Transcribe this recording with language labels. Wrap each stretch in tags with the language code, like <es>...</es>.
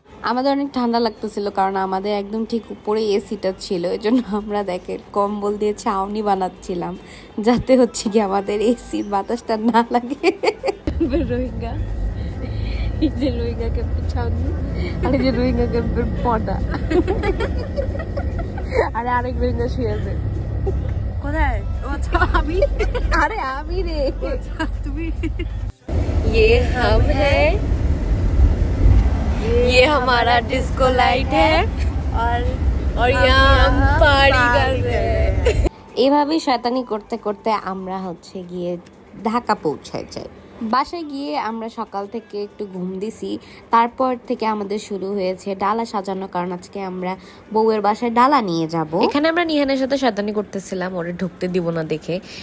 <bn>আমাদের অনেক ঠান্ডা লাগতেছিল কারণ আমাদের একদম ঠিক উপরে এসিটা ছিল, এই জন্য আমরা দেখেন কম্বল দিয়ে ছাউনি বানাচ্ছিলাম যাতে হচ্ছে কি আমাদের এসির বাতাসটা না লাগে। রোহিঙ্গা এই যে রোহিঙ্গা ক্যাম্পের ছাউনি, আর এই যে রোহিঙ্গা ক্যাম্পের পটা, আরে আরেক রোহিঙ্গা শুয়ে আছে কোথায়? ও আচ্ছা আমি, আরে আমি রে তুমি।</bn> <hi>ये हम है, ये हमारा डिस्को लाइट है और यहाँ हम पार्टी कर रहे हैं।</hi> <bn>এভাবেই শয়তানি করতে করতে আমরা হচ্ছে গিয়ে ঢাকা পৌঁছায় যাই। বাসায় গিয়ে আমরা সকাল থেকে একটু ঘুম দিছি, তারপর থেকে আমাদের শুরু হয়েছে ডালা সাজানো, কারণ আজকে আমরা বউয়ের বাসায় ডালা নিয়ে যাব। এখানে আমরা নিহানের সাথে শয়তানি করতেছিলাম ওরে ঢুকতে দিব না দেখে।</bn>